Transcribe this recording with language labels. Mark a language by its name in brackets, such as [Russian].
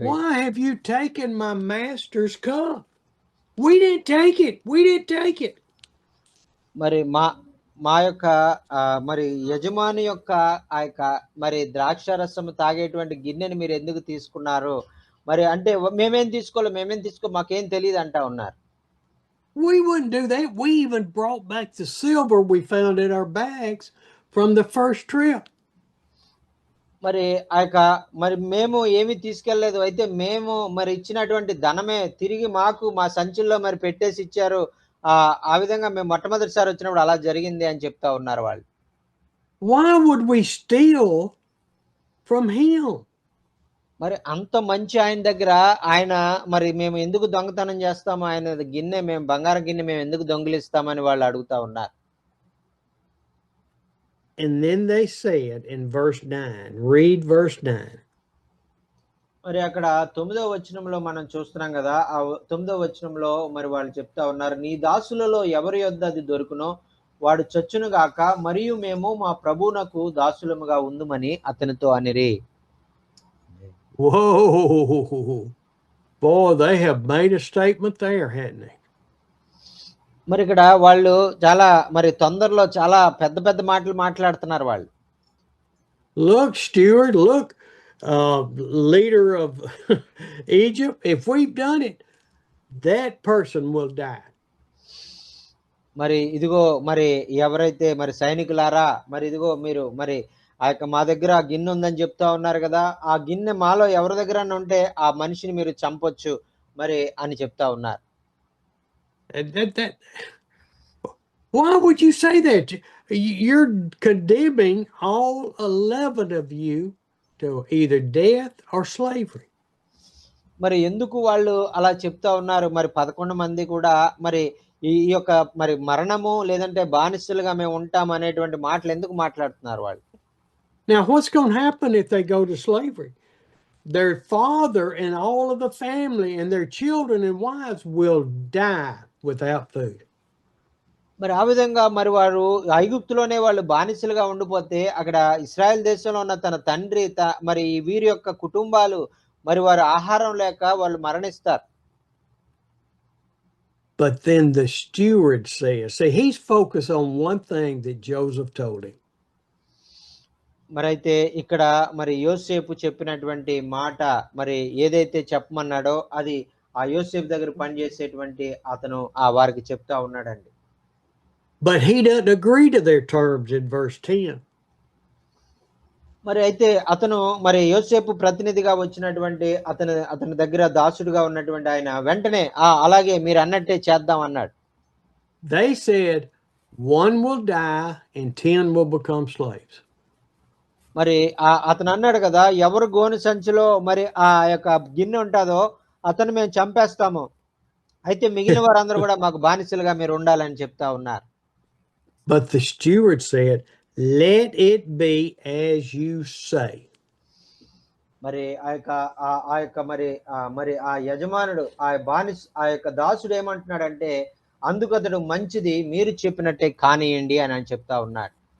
[English] Why have you taken my master's cup? We didn't take it. [Telugu] మరి మా యొక్క మరి యజమాని యొక్క ఆ యొక్క మరి ద్రాక్షారసం తాగేటువంటి గిన్నెని మీరు ఎందుకు తీసుకున్నారు? మరి అంటే మేమేం తీసుకో మాకేం తెలియదు అంటా ఉన్నారు. [English] We wouldn't do that. We even brought back the silver we found in our bags from the first trip. [Telugu] మరి ఆ యొక్క మరి మేము ఏమి తీసుకెళ్లలేదు, అయితే మేము మరి ఇచ్చినటువంటి ధనమే తిరిగి మాకు మా సంచుల్లో మరి పెట్టేసి ఇచ్చారు. ఆ విధంగా మేము మొట్టమొదటిసారి వచ్చినప్పుడు అలా జరిగింది అని చెప్తా ఉన్నారు వాళ్ళు. [English] Why would we steal from him? [Telugu] మరి అంత మంచి ఆయన దగ్గర ఆయన మరి మేము ఎందుకు దొంగతనం చేస్తాము? ఆయన గిన్నె మేము బంగారం గిన్నె మేము ఎందుకు దొంగిలిస్తామని వాళ్ళు అడుగుతా ఉన్నారు. [English] And then they said in verse 9, read verse 9. [Telugu] మరి అక్కడ 9వ వచనంలో మనం చూస్తున్నాం కదా, ఆ 9వ వచనంలో మరి వాళ్ళు చెప్తా ఉన్నారు, నీ దాసులలో ఎవరి యొద్ద అది దొరుకునో వాడు చచ్చును గాక, మరియు మేము మా ప్రభువునకు దాసులముగా ఉందుమని అతనితో అనిరి. [English] Whoa, boy, they have made a statement there, hadn't they? [Telugu] మరి ఇక్కడ వాళ్ళు చాలా మరి తొందరలో చాలా పెద్ద మాటలు మాట్లాడుతున్నారు వాళ్ళు. [English] Look, steward, look, leader of Egypt, if we've done it, that person will die. [Telugu] మరి ఇదిగో మరి ఎవరైతే మరి సైనికులారా, మరి ఇదిగో మీరు మరి ఆ యొక్క మా దగ్గర ఆ గిన్నె ఉందని చెప్తా ఉన్నారు కదా, ఆ గిన్నె మాలో ఎవరి దగ్గర ఉంటే ఆ మనిషిని మీరు చంపొచ్చు మరి అని చెప్తా ఉన్నారు. [English] Why would you say that? You're condemning all 11 of you to either death or slavery. [Telugu] మరి ఎందుకు వాళ్ళు అలా చెప్తా ఉన్నారు? మరి 11 మంది కూడా మరి ఈ యొక్క మరి మరణము లేదంటే బానిసలుగా మేము ఉంటాం అనేటువంటి మాటలు ఎందుకు మాట్లాడుతున్నారు వాళ్ళు? [English] Now, what's going to happen if they go to slavery? Their father and all of the family and their children and wives will die without food. [Telugu] మరి ఆ విధంగా మరి వారు ఐగుప్తులోనే వాళ్ళు బానిసలుగా ఉండిపోతే అక్కడ ఇశ్రాయేల్ దేశంలో ఉన్న తన తండ్రి మరి ఈ వీరి యొక్క కుటుంబాలు మరి వారు ఆహారం లేక వాళ్ళు మరణిస్తారు. [English] But then the steward says, see, he's focused on one thing that Joseph told him. [Telugu] మరైతే ఇక్కడ మరి యోసేపు చెప్పినటువంటి మాట మరి ఏదైతే చెప్పమన్నాడో అది ఆ యోసేపు దగ్గర పనిచేసేటువంటి అతను వారికి చెప్తా ఉన్నాడండి. [English] But he doesn't agree to their terms in verse 10. [Telugu] మరి అయితే అతను మరి యోసేపు ప్రతినిధిగా వచ్చినటువంటి అతని దగ్గర దాసుడుగా ఉన్నటువంటి ఆయన వెంటనే అలాగే మీరు అన్నట్టే చేద్దాం అన్నాడు. [English] They said, one will die and 10 will become slaves. [Telugu] మరి అతను అన్నాడు కదా, ఎవరు గోను సంచిలో మరి ఆ యొక్క గిన్నె ఉంటుందో అతను మేము చంపేస్తాము, అయితే మిగిలిన వారందరూ కూడా మాకు బానిసలుగా మీరు ఉండాలని చెప్తా ఉన్నారు. [English] But the steward said, let it be as you say. [Telugu] మరి ఆ యొక్క మరి ఆ యజమానుడు ఆ యొక్క దాసుడు ఏమంటున్నాడంటే, అందుకు అతడు మంచిది, మీరు చెప్పినట్టే కానియండి అని చెప్తా ఉన్నాడు.